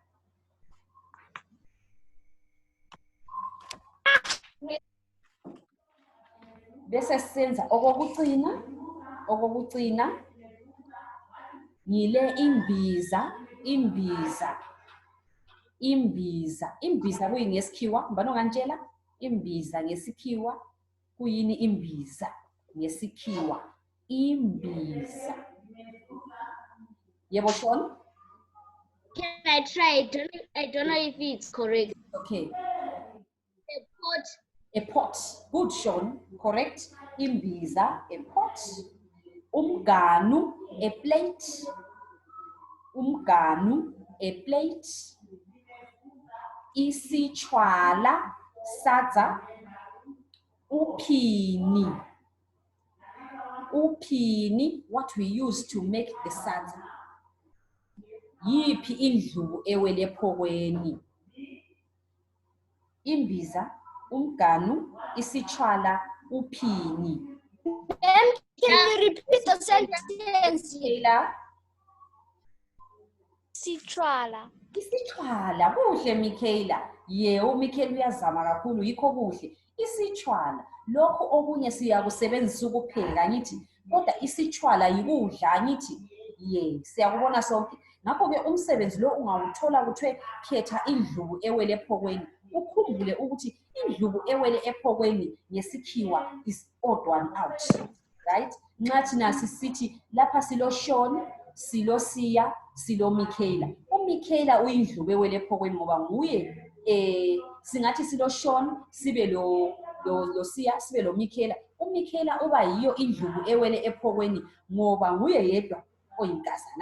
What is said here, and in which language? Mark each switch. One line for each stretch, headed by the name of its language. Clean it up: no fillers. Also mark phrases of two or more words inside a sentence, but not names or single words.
North Ndebele: Bese senza okokucina, ngile imbiza kuyini ngesikhiwa? Mbani ongantshela? Imbiza ngesikhiwa kuyini? Imbiza ngesikhiwa, imbiza. Yebo Sean?
English: Can I try? I don't know if it's correct. Okay. A pot. A pot. Good, Sean. Correct.
North Ndebele: Imbiza,
English: a pot. Umganu, a plate. Umganu, a plate.
North Ndebele: Isichwala, sadza. Upini. Upini,
English: what we use to make the sadza.
North Ndebele: Yiphi indlubu ewele ephokweni? Imbiza, umganu, isichwala, upini.
English: Ma'am, can you repeat the sentence? Michaela?
North Ndebele: Sitrala. Isichwala, kuhle Michaela. Yebo, Michaela uyazama kakhulu, yikho kuhle. Isichwala, lokho okunye siyakusebenzisa ukupheka, ngithi. Kodwa isichwala yikudla, ngithi. Siyakubona sonke. Ngakho-ke umsebenzi lo ungawuthola kuthiwe khetha indlubu ewele ephokweni. Ukhumbule ukuthi indlubu ewele ephokweni ngesikhiwa
English: is odd one out, right?
North Ndebele: Nxa thina sisithi lapha silo Sean, silo Siya, silo Michaela. UMichaela uyindlubu ewele ephokweni ngoba nguye singathi silo Sean, sibe lo Siya, sibe lo Michaela. UMichaela uba yiyo indlubu ewele ephokweni ngoba nguye yedwa oyinkazana.